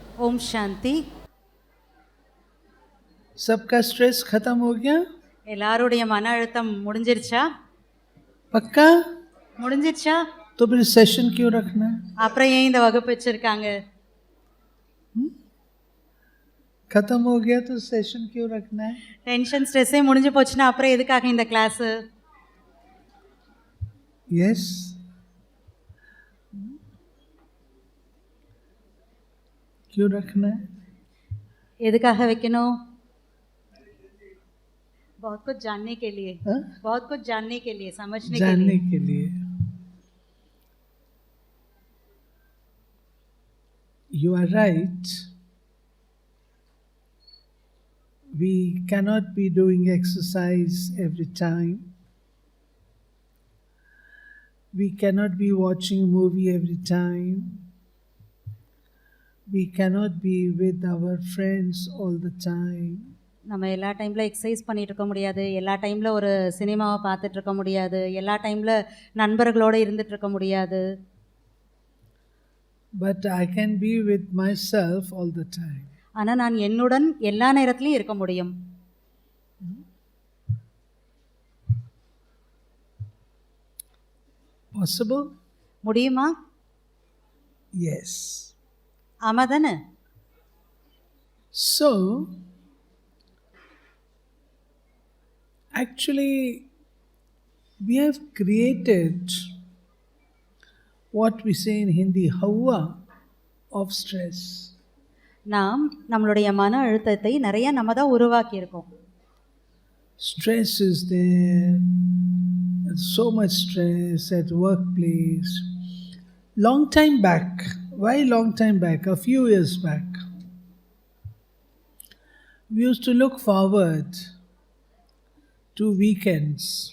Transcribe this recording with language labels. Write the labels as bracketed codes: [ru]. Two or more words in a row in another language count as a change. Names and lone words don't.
[hi] ओम शांति. सबका स्ट्रेस खत्म हो गया? [ta] எல்லாருடைய மன அழுத்தம் முடிஞ்சிருச்சா? [hi] पक्का? [ta] முடிஞ்சிருச்சா? [hi] तो फिर सेशन क्यों रखना है? [ta] அப்புறம் ஏன் இந்த வகுப்பு வச்சிருக்காங்க? [hi] खत्म हो गया तो सेशन क्यों रखना है? [en] tension stress [ta] முடிஞ்சு போச்சுன்னா அப்புறம் எதுக்காக இந்த கிளாஸ்? [hi] यस. क्यों रखना है? [ta] எதுக்காக வைக்கணும்? [hi] बहुत कुछ जानने के लिए. बहुत कुछ जानने के लिए, समझने के लिए. जानने के लिए. [en] You are right. We cannot be doing exercise every time. We cannot be watching movie every time. We cannot be with our friends all the time. [ta] நம்ம எல்லா டைமில் எக்ஸசைஸ் பண்ணிகிட்டு இருக்க முடியாது, எல்லா டைமில் ஒரு சினிமாவை பார்த்துட்டு இருக்க முடியாது, எல்லா டைமில் நண்பர்களோடு இருந்துட்டு இருக்க முடியாது. [en] But I can be with myself all the time. [ta] ஆனால் நான் என்னுடன் எல்லா நேரத்துலையும் இருக்க முடியும். [en] Possible? [ta] முடியுமா? [en] Yes. [ta] ஆமாம் தானே? [en] So, actually, we have created what we say in Hindi, hawa of stress. [ta] நாம் நம்மளுடைய மன அழுத்தத்தை நிறைய நம்ம தான் உருவாக்கியிருக்கோம். [en] Stress is there, so much stress at workplace. Long time back, why long time back? A few years back, we used to look forward to weekends.